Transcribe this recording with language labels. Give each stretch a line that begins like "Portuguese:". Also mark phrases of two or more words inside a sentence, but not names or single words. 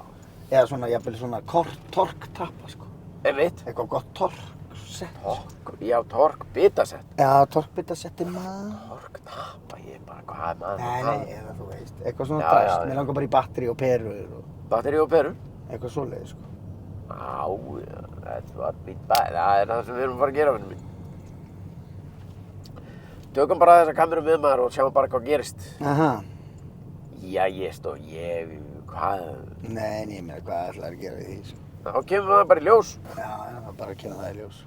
Icelandic: Eða svona, jafnvel svona torktappa, sko. Einmitt. Eitthvað gott torksett. Tork bitasett. Já, torkbitasetti maður. Torktappa, ég er bara, hvað er maður? Nei, eða þú veist. Eitthvað svona Já, drast. já, Mér já. langar bara í batteri og perur og Batteri og perur. eitthvað svoleiði, sko.
English: That's what we buy.
Icelandic: Það er það sem við erum að fara að gera, vinnur minn. Tökum bara þessa kameru með maður og sjáum bara hvað gerist. Aha. Já, hvað? Nei, ég meina, hvað ætlaði að gera við því, sko. Þá kemur maður bara í ljós. Já, það er bara að kemur það í ljós.